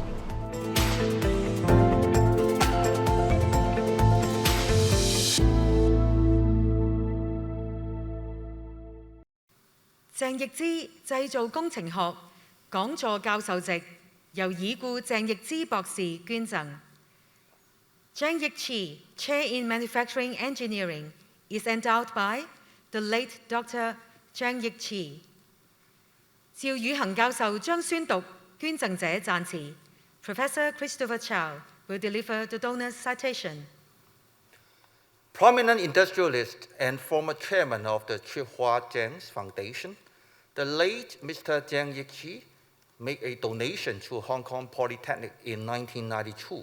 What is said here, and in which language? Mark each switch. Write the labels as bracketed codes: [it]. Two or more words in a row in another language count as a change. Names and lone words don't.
[yue] " 鄭易之製造工程學講座教授席由已故鄭易之博士捐贈。 [en] Chang Yik Chi, Chair in Manufacturing Engineering, is endowed by the late Dr. Chang Yik Chi. [yue] 趙宇恒教授將宣讀捐贈者讚詞。 [en] Professor Christopher Chow will deliver the donor's citation. Prominent industrialist and former chairman of the Chih Hua Jiang's Foundation, the late Mr. Jiang Yikchi made a donation to Hong Kong Polytechnic in 1992.